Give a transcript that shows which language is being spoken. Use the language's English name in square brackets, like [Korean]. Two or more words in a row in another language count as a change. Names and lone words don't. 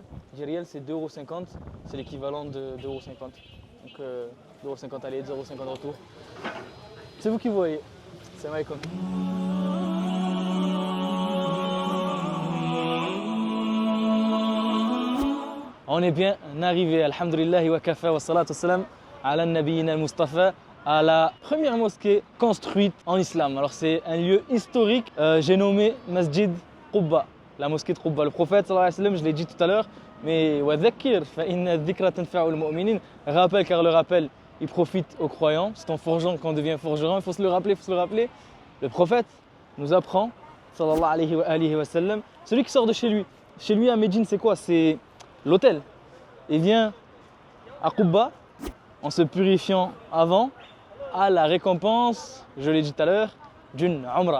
[French] 10 riels, c'est 2,50 €, c'est l'équivalent de 2,50 €. Donc 2,50 € aller, 2,50 € retour. C'est vous qui voyez. C'est Maïkon. On est bien arrivé, [Arabic] الحمد لله وكفى والصلاة والسلام على نبينا المصطفى, [French] à la première mosquée construite en islam. Alors c'est un lieu historique, j'ai nommé Masjid Qubba, la mosquée de Qubba. Le prophète [Arabic] صلى الله عليه وسلم, [French] je l'ai dit tout à l'heure, mais [Arabic] وذكر فإن الذكرى تنفع المؤمنين, [French] rappel car le rappel il profite aux croyants. C'est en forgeant qu'on devient forgeron, il faut se le rappeler, il faut se le rappeler. Le prophète nous apprend, [Arabic] صلى الله عليه وسلم, [French] celui qui sort de chez lui à Médine, c'est quoi? C'est l'hôtel. Il vient à Qubba en se purifiant avant, à la récompense, je l'ai dit tout à l'heure, d'une Umrah.